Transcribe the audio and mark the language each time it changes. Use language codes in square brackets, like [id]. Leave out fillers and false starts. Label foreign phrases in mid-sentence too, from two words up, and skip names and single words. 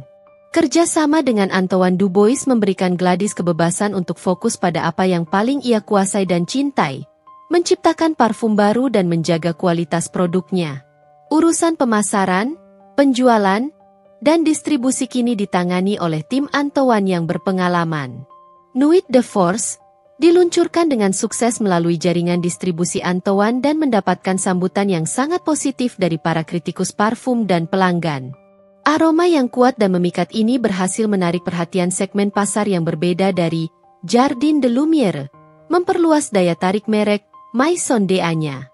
[id] Kerjasama dengan Antoine Dubois memberikan Gladys kebebasan untuk fokus pada apa yang paling ia kuasai dan cintai, menciptakan parfum baru dan menjaga kualitas produknya. Urusan pemasaran, penjualan, dan distribusi kini ditangani oleh tim Antoine yang berpengalaman. Nuit de Force diluncurkan dengan sukses melalui jaringan distribusi Antoine dan mendapatkan sambutan yang sangat positif dari para kritikus parfum dan pelanggan. Aroma yang kuat dan memikat ini berhasil menarik perhatian segmen pasar yang berbeda dari Jardin de Lumière, memperluas daya tarik merek Maison de-anya.